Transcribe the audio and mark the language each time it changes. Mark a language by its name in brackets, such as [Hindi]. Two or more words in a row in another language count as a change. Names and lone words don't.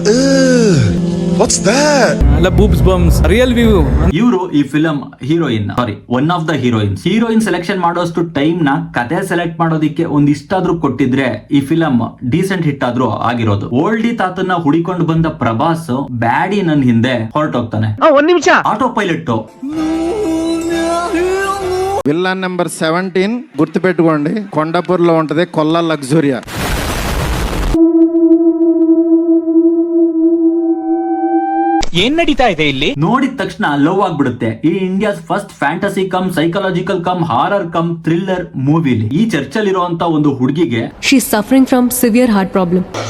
[Kannada] ಇವರು ಈ [English] film heroine, one of the heroine selection [Kannada] ಮಾಡೋಷ್ಟು ಟೈಮ್ ನ ಕತೆ ಸೆಲೆಕ್ಟ್ ಮಾಡೋದಿಕ್ಕೆ ಒಂದಿಷ್ಟಾದ್ರೂ ಕೊಟ್ಟಿದ್ರೆ ಈ [English] film decent hit [Kannada] ಆದ್ರೂ ಆಗಿರೋದು. ಓಲ್ಡಿ ತಾತನ್ನ ಹುಡಿಕೊಂಡು ಬಂದ ಪ್ರಭಾಸ್ ಬ್ಯಾಡಿ ನನ್ ಹಿಂದೆ ಹೊರಟೋಗ್ತಾನೆ. ಒಂದ್ ನಿಮಿಷ, [English] auto pilot. villain number [Telugu] 17 గుర్తుపెట్టుకోండి, కొండాపూర్లో ఉంటది కొల్లా లగ్జూరియా. [Kannada] ಏನ್ ನಡೀತಾ ಇದೆ ಇಲ್ಲಿ? ನೋಡಿದ ತಕ್ಷಣ ಲವ್ ಆಗ್ಬಿಡುತ್ತೆ. ಈ [English] India's first fantasy cum psychological cum horror cum thriller [Kannada] ಮೂವಿಲಿ ಈ ಚರ್ಚಲ್ಲಿರುವಂತ ಒಂದು ಹುಡುಗಿಗೆ [English] she is suffering from severe heart problem.